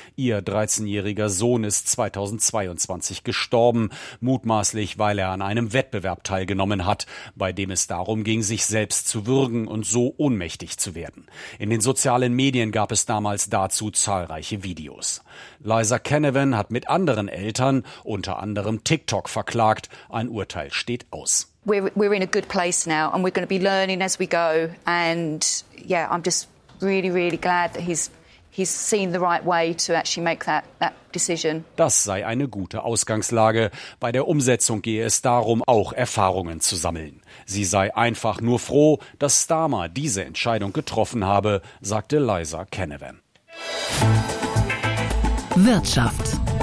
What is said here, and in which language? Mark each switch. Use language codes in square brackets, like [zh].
[de] Ihr 13-jähriger Sohn ist 2022 gestorben, mutmaßlich weil er an einem Wettbewerb teilgenommen hat, bei dem es darum ging, sich selbst zu würgen und so ohnmächtig zu werden. In den sozialen Medien gab es damals dazu zahlreiche Videos. Liza Canavan hat mit anderen Eltern, unter anderem TikTok, verklagt. Ein Urteil steht aus. [en] We're in a good place now and we're going to be learning as we go and yeah, I'm just really, really glad that he's seen the right way to actually make that decision. [de] Das sei eine gute Ausgangslage. Bei der Umsetzung gehe es darum, auch Erfahrungen zu sammeln. Sie sei einfach nur froh, dass Starmer diese Entscheidung getroffen habe, sagte Liza Canavan. Wirtschaft.